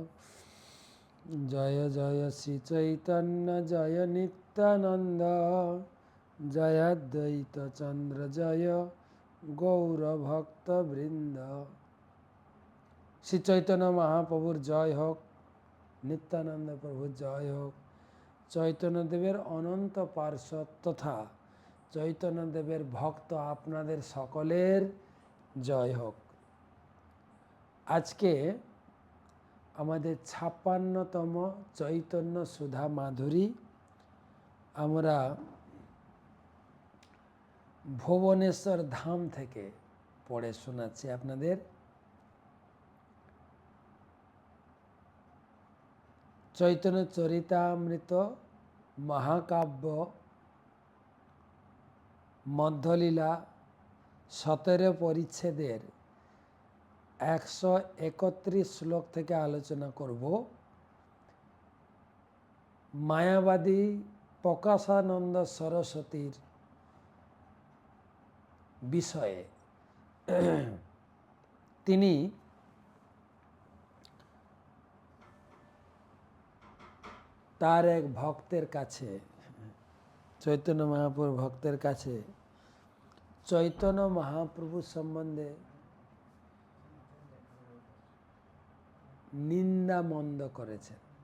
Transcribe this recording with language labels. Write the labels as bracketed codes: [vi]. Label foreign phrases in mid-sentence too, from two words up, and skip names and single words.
[bn] জয় জয় শ্রী চৈতন্য জয় নিত্যানন্দ জয় অদ্বৈত চন্দ্র জয় গৌর ভক্তবৃন্দ। শ্রী চৈতন্য মহাপ্রভুর জয় হোক, নিত্যানন্দ প্রভু জয় হোক, চৈতন্য দেবের অনন্ত পার্ষদ তথা চৈতন্য দেবের ভক্ত আপনাদের সকলের জয় হোক। আজ কে আমাদের 56তম চৈতন্য সুধা মাধুরী আমরা ভুবনেশ্বর ধাম থেকে পড়ে শোনাচ্ছি আপনাদের। চৈতন্য চরিতামৃত মহাকাব্য মধ্যলীলা 17 পরিচ্ছেদের 131 শ্লোক থেকে আলোচনা করব মায়াবাদী প্রকাশানন্দ সরস্বতীর বিষয়ে। তিনি তার এক ভক্তের কাছে, চৈতন্য মহাপ্রভুর ভক্তের কাছে চৈতন্য মহাপ্রভু সম্বন্ধে নিন্দা মন্দ করেছেন।